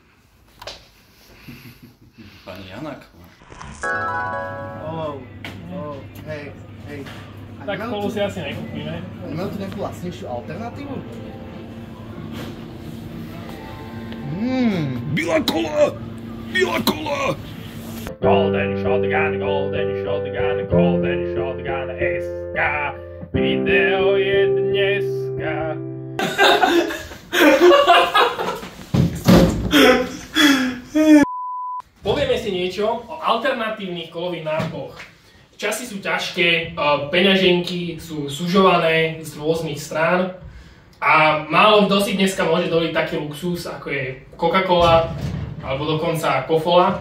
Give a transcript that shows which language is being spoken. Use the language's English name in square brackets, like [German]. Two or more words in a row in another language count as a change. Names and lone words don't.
[Slovak] Pani Janak. Hej. Tak kolu si asi nekúpime. Máme tu nejakú lacnejšiu alternatívu? Biela kola! Biela kola! Golden shotgun, golden shotgun, golden shotgun SK. Video je dneska. Povieme si niečo o alternatívnych kolových nápoch. Časy sú ťažké, peňaženky sú sužované z rôznych strán a málo kto si dneska môže dovoliť taký luxus, ako je Coca-Cola alebo dokonca Kofola.